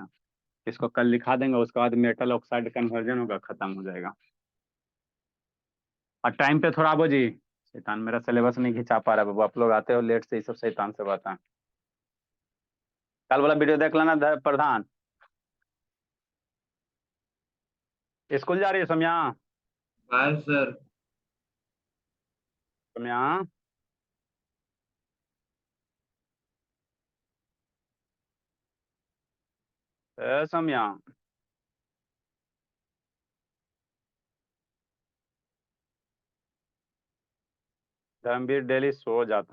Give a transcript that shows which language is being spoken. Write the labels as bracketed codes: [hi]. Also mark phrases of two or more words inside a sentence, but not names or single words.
[hi] इसको कल लिखा देंगे, उसके बाद [en] metal oxide conversion [hi] होगा, खत्म हो जाएगा। और टाइम पे थोड़ा बाबू जी, शैतान मेरा सिलेबस नहीं खिंचा पा रहा बाबू, आप लोग आते हो लेट से, ये सब शैतान से बात है। कल वाला वीडियो देख लेना प्रधान। स्कूल जा रही है सोम्या, [en] bye sir. [hi] सोम्या। सोम्या, धर्मवीर डेली सो जाता